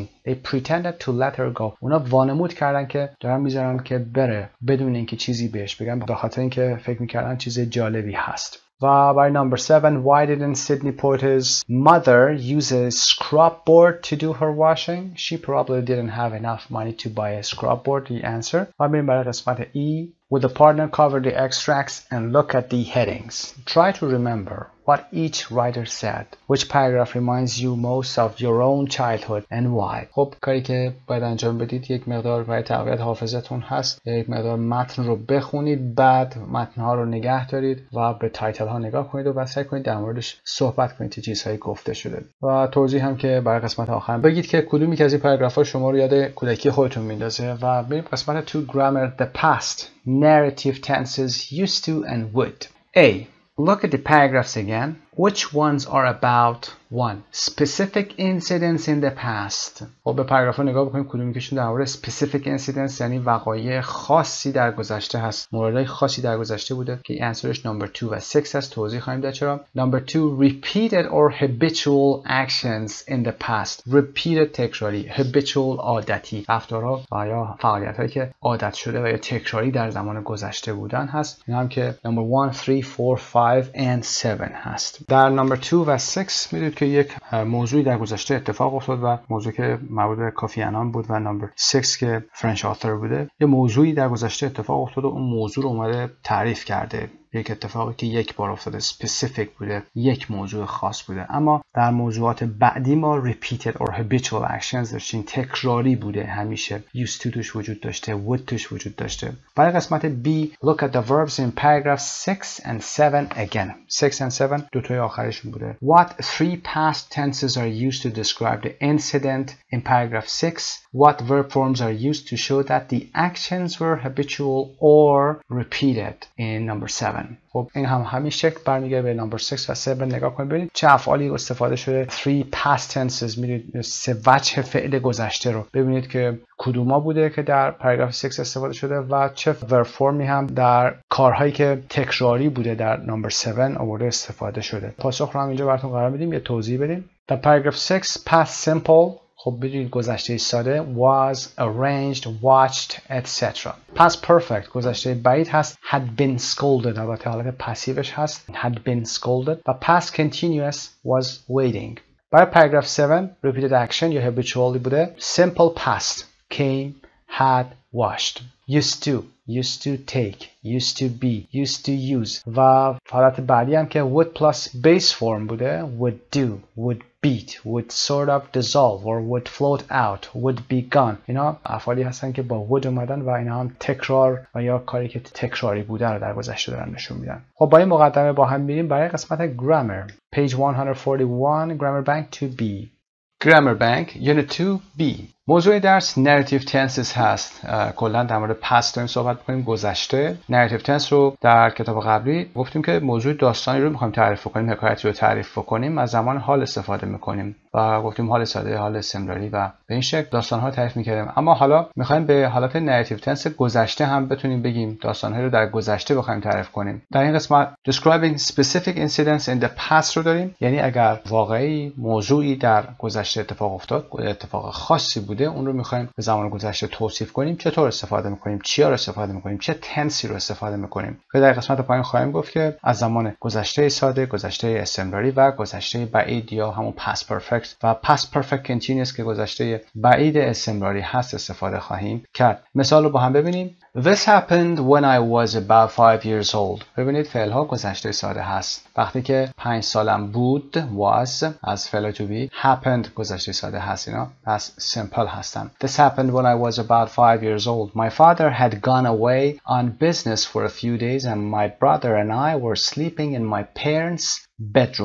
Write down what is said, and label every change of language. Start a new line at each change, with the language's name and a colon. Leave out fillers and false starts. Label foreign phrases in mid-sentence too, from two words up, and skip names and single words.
English: They pretended to let her go.
Persian: اونا وانمود کردن که دارن میذارن که بره بدون اینکه چیزی بهش بگن، به خاطر اینکه فکر میکردن چیز جالبی هست. و برای
English: number 7, why didn't Sidney Porter's mother use a scrub board to do her washing? She probably didn't have enough money to buy a scrub board. The answer.
Persian: و بریم برای قسمت E.
English: Would the partner cover the extracts and look at the headings? Try to remember what each writer said. Which paragraph reminds you most of your own childhood and why?
Persian: خب کاری که باید انجام بدید یک مقدار برای تقویت حافظتون هست، یک مقدار متن رو بخونید، بعد متن‌ها رو نگه دارید و به تایتل ها نگاه کنید و سعی کنید در موردش صحبت کنید، چه چیزهایی گفته شده. و توضیح هم که برای قسمت آخر بگید که کدومی که از این پاراگراف ها شما رو یاد کودکی خودتون میندازه. و بریم قسمت 2 grammar.
English: The past narrative tenses used to and would. A. Look at the paragraphs again. Which ones are about 1. Specific incidents in the past.
Persian: خب به پاراگراف نگاه بکنیم کدومی کهشون در مورد
English: specific incidents
Persian: یعنی وقایع خاصی در گذشته هست، موردهای خاصی در گذشته بوده که انسرش نمبر 2 و 6 هست. توضیح خواهیم داد چرا.
English: نمبر 2 repeated or habitual actions in the past.
Persian: repeated تکراری، habitual عادتی، رفتارها و یا فعالیت‌هایی که عادت شده و یا تکراری در زمان گذشته بودن هست. این هم که نمبر 1 3 4 5 and 7 هست. در نمبر 2 و 6 میدونید که یک موضوعی در گذشته اتفاق افتاد و موضوع که مربوط به کافی آنان بود و نمبر 6 که فرنچ آثر بوده، یه موضوعی در گذشته اتفاق افتاد و اون موضوع رو اومده تعریف کرده. یک اتفاقی که یک بار افتاده، specific بوده، یک موضوع خاص بوده. اما در موضوعات بعدی ما
English: repeated or habitual actions
Persian: داشتیم، تکراری بوده، همیشه
English: used to
Persian: توش وجود داشته، would توش وجود داشته. برای قسمت
English: B look at the verbs in paragraphs 6 and 7 again.
Persian: 6 and 7 دوتای آخرشون بوده.
English: What 3 past tenses are used to describe the incident in paragraph 6? What verb forms are used to show that the actions were habitual or repeated in number 7?
Persian: خب این هم همین شکل برمیگرده به نمبر 6 و 7. نگاه کنید ببینید چه افعالی استفاده شده. 3
English: past tenses،
Persian: میرید 3 وجه فعل گذشته رو ببینید که کدوما بوده که در پاراگراف 6 استفاده شده و چه
English: verb form
Persian: هم در کارهایی که تکراری بوده در نمبر 7 آورده استفاده شده. پاسخ رو هم اینجا براتون قرار میدیم، یه توضیح بدیم. در پاراگراف 6
English: past simple
Persian: خب بدونید گذشته ساده
English: was, arranged, watched, etc. past perfect
Persian: گذشته بعید هست
English: had been scolded،
Persian: البته حالت پسیوش هست
English: had been scolded. و past continuous was waiting. برای paragraph 7 repeated action یا habitually بوده simple past came, had, washed. used to take, used to be, used to use.
Persian: و حالت بعدی هم که
English: would plus base form بوده would do, would beat, would sort of dissolve or would float out, would be gone.
Persian: اینا افعالی هستن که با would اومدن و اینا هم تکرار و یا کاری که تکراری بوده رو در گذشته دارن نشون میدن. خب با این مقدمه با هم میریم برای قسمت grammar.
English: page 141 grammar bank 2B. Grammar bank unit 2B.
Persian: موضوع درس
English: narrative tenses هست.
Persian: کلا در مورد past داریم صحبت می‌کنیم، گذشته.
English: narrative tense
Persian: رو در کتاب قبلی گفتیم که موضوع داستانی رو می‌خوایم تعریف کنیم، حکایتی رو تعریف کنیم، از زمان حال استفاده می‌کنیم و گفتیم حال ساده، حال استمراری و به این شکل داستان‌ها تعریف می‌کردیم. اما حالا می‌خوایم به حالت
English: narrative tense
Persian: گذشته هم بتونیم بگیم، داستان‌هایی رو در گذشته بخوایم تعریف کنیم. در این قسمت
English: describing specific incidents in the past
Persian: رو داریم، یعنی اگر واقعی موضوعی در گذشته اتفاق افتاد، اتفاق خاصی بوده، اون رو می‌خوایم به زمان گذشته توصیف کنیم. چطور استفاده می‌کنیم، چیا رو استفاده می‌کنیم، چه تنسی رو استفاده می‌کنیم. که در قسمت پایین خواهیم گفت که از زمان گذشته ساده، گذشته استمراری و گذشته بعید یا همون
English: past perfect
Persian: و
English: past perfect continuous
Persian: که گذشته بعید استمراری هست استفاده خواهیم کرد. مثال رو با هم ببینیم.
English: This happened when I was about 5 years old.
Persian: ببینید فعل ها گذشته ساده هست. وقتی که 5 سالم بود was از فعل
English: to be happened
Persian: گذشته ساده هست. اینا پس simple هستن.
English: This happened when I was about 5 years old. My father had gone away on business for a few days and my brother and I were sleeping in my parents' bedroom.